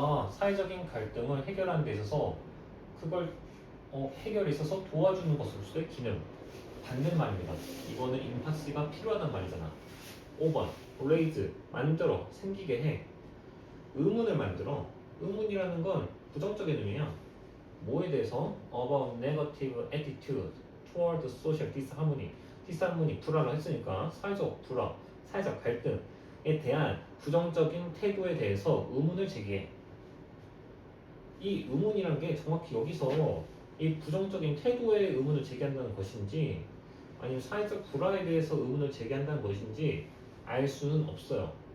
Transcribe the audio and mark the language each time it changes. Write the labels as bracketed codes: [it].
[ko] 사회적인 갈등을 해결하는 데 있어서 그걸 해결에 있어서 도와주는 것으로서의 기능. 반대말입니다. 이거는 임파시가 필요하단 말이잖아. 5번 raise 만들어 생기게 해. 의문을 만들어. 의문이라는 건 부정적인 의미야. 뭐에 대해서? [en] About negative attitude toward social disharmony. [ko] disharmony 불화를 했으니까 사회적 불화, 사회적 갈등에 대한 부정적인 태도에 대해서 의문을 제기해. 이 의문이란 게 정확히 여기서 이 부정적인 태도에 의문을 제기한다는 것인지 아니면 사회적 불화에 대해서 의문을 제기한다는 것인지 알 수는 없어요.